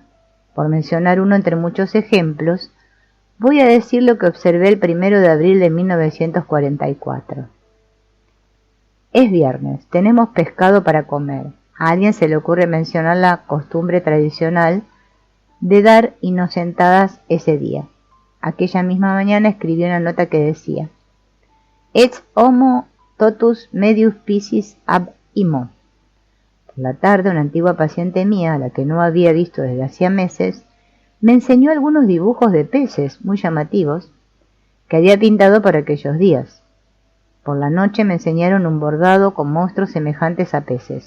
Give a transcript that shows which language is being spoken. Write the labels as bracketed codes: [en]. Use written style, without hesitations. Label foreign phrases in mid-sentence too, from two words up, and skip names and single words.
[es] Por mencionar uno entre muchos ejemplos, voy a decir lo que observé el 1 de abril de 1944. Es viernes, tenemos pescado para comer. A alguien se le ocurre mencionar la costumbre tradicional de dar inocentadas ese día. Aquella misma mañana escribió una nota que decía: [la] «Et homo totus medius piscis ab imo». [es] Por la tarde, una antigua paciente mía, a la que no había visto desde hacía meses, me enseñó algunos dibujos de peces muy llamativos que había pintado por aquellos días. Por la noche me enseñaron un bordado con monstruos semejantes a peces.